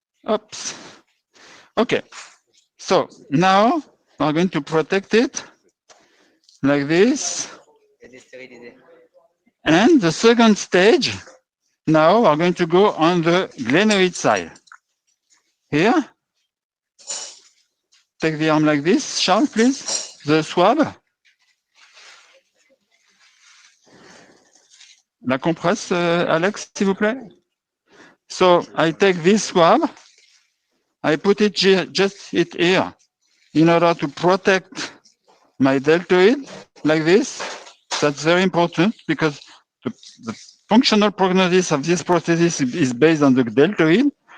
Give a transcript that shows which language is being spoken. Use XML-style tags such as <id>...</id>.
<en>Oops. Okay. So now we're going to protect it like this. And the second stage, now we're going to go on the glenoid side. Here. Take the arm like this, Charles, please. The swab.</en> <fr>La compresse, Alex, s'il vous plaît.</fr> <en>So I take this swab. I put it just here in order to protect my deltoid like this. That's very important because the functional prognosis of this prosthesis is based on the deltoid.</en>